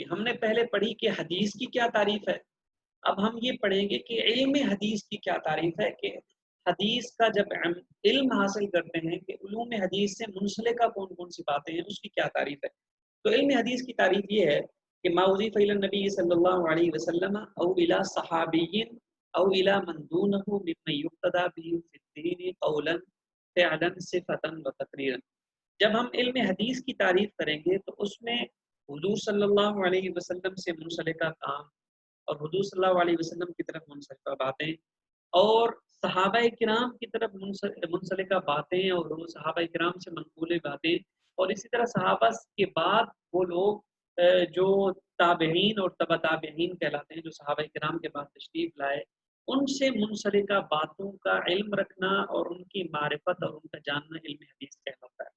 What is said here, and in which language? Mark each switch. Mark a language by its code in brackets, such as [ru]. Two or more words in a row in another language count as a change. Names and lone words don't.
[ur] ہم نے پہلے پڑھی کہ حدیث کی کیا تعریف ہے، اب ہم یہ پڑھیں گے کہ علم حدیث کی کیا تعریف ہے، کہ حدیث کا جب علم حاصل کرتے ہیں کہ علوم حدیث سے منسلکہ کون کون سی باتیں ہیں، اس کی کیا تعریف ہے. تو علم حدیث کی تعریف یہ ہے کہ [ar] ما اضیف الی النبی صلی اللہ علیہ وسلم او الی صحابی او الی من دونه ممن یقتدى به فی الدین قولا فعلا صفتا وتقریرا. [ur] جب ہم علم حدیث کی تعریف کریں گے تو اس میں حضور صلی اللہ علیہ وسلم سے منسلکہ کام اور حضور صلی اللہ علیہ وسلم کی طرف منسلکہ باتیں اور صحابہ کرام کی طرف منسلکہ باتیں اور صحابہ کرام سے منقول باتیں، اور اسی طرح صحابہ کے بعد وہ لوگ جو تابعین اور تبع تابعین کہلاتے ہیں، جو صحابہ کرام کے بعد تشریف لائے، ان سے منسلکہ باتوں کا علم رکھنا اور ان کی معرفت اور ان کا جاننا علم حدیث کہلاتا ہے.